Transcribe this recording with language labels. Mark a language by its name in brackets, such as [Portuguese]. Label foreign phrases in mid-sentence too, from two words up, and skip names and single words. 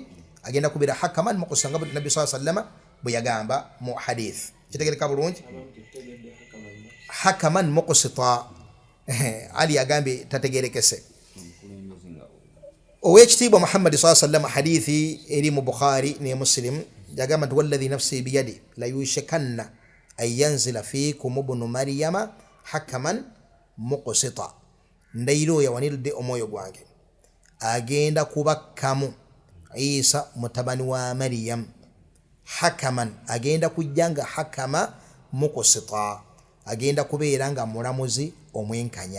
[Ganda] Agenda kubeera [Arabic] حكما مقسطا [Ganda] nga nabbi [Arabic] صلى الله عليه وسلم [Ganda] bwe yagamba mu hadith, kitegeka bulungi [Arabic] حكما مقسطا. [Ganda] Ali yagambye tategerekese. Owekitiibwa Muhammad [Arabic] صلى الله عليه وسلم [Ganda] hadithi eri mu Bukhari ne Muslim yagamba nti [Arabic] والذي نفسي بيده ليوشكن أن ينزل فيكم ابن مريم حكما مقسطا, [Ganda] ndayiro yawanirudde omwoyo gwange agenda kubakkamu Isa mutabani wa Maryam hakaman, agenda kujjanga [Arabic] حكما مقسطا, [Ganda] agenda kubeera nga mulamuzi omwenkanya.